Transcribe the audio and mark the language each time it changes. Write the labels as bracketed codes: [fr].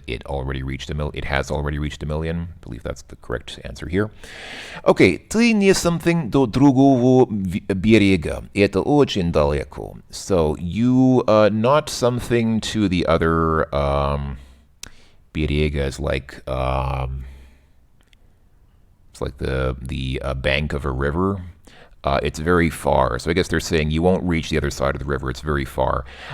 [en] It already reached $1 million. It has already reached $1 million. I believe that's the correct answer here. Okay, [ru] ты не [en] something [ru] до другого берега. Это очень далеко. [en] So you not something to the other берега is like it's like the bank of a river. It's very far. So I guess they're saying you won't reach the other side of the river. It's very far.